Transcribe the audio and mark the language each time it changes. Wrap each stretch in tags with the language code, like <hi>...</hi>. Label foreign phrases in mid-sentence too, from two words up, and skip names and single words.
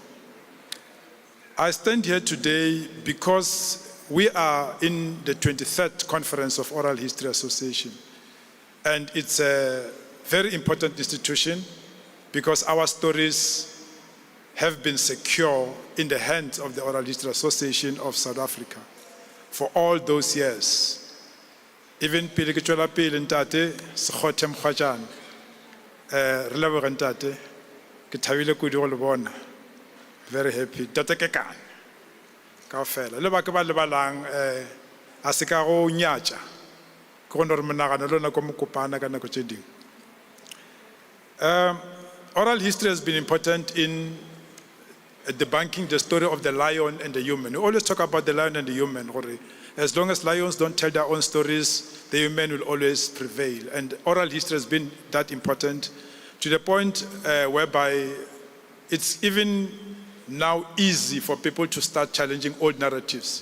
<en>I stand here today because we are in the 23rd conference of Oral History Association, and it's a very important institution because our stories have been secure in the hands of the Oral History Association of South Africa for all those years.</en> <nso>Even pele ke tswela pele ntate Sekgothe Mokgwatjane re leboga ntate ke thabile kudu go le bona,</nso> <en>very happy</en> <nso>tate ke kana kaofela le ba ke ba lebalang a se ka go nyatša ke go re monagano le nako mokopana ka nako tše dingwe.</nso> <en>Oral history has been important in debunking the story of the lion and the human. We always talk about the lion and the human. As long as lions don't tell their own stories, the human will always prevail. And oral history has been that important to the point whereby it's even now easy for people to start challenging old narratives.</en>